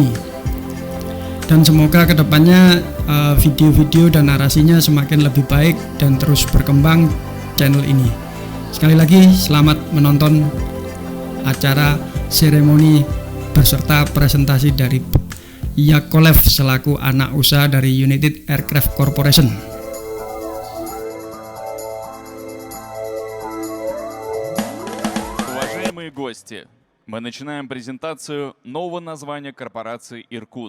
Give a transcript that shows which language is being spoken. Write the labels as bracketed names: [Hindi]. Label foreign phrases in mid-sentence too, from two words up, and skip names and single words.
[Indonesian] Dan semoga kedepannya video-video dan narasinya semakin lebih baik dan terus berkembang channel ini. Sekali lagi selamat menonton acara seremoni beserta presentasi dari Yakolab selaku anak usaha dari United Aircraft Corporation. [Russian] Уважаемые гости, мы начинаем презентацию нового названия корпорации «Иркут».